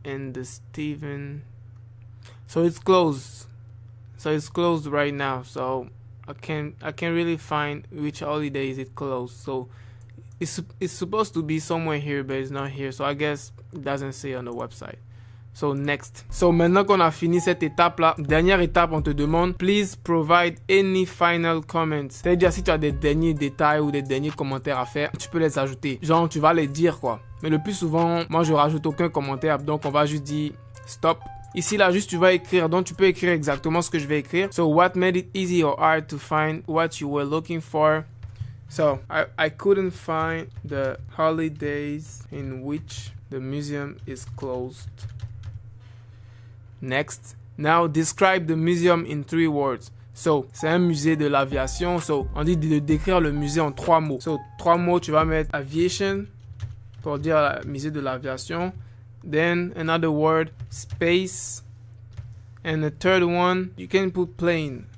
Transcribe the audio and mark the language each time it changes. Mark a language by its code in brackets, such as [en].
[en] and the Stephen. So it's closed. So it's closed right now. So I can't really find which holiday is it closed. So it's supposed to be somewhere here, but it's not here. So I guess it doesn't say on the website. So next. [fr] So maintenant qu'on a fini cette étape-là, dernière étape, on te demande, [en] please provide any final comments. [fr] C'est-à-dire si tu as des derniers détails ou des derniers commentaires à faire, tu peux les ajouter. Genre, tu vas les dire quoi. Mais le plus souvent, moi je rajoute aucun commentaire, donc on va juste dire stop. Ici là, juste tu vas écrire, donc tu peux écrire exactement ce que je vais écrire. [en] So what made it easy or hard to find what you were looking for? So, I couldn't find the holidays in which the museum is closed. Next. Now, describe the museum in 3 words. [fr] So, c'est un musée de l'aviation. So, on dit de décrire le musée en 3 mots. So, 3 mots, tu vas mettre aviation. pour dire musée de l'aviation. [en] Then another word, space. And the third one, you can put plane.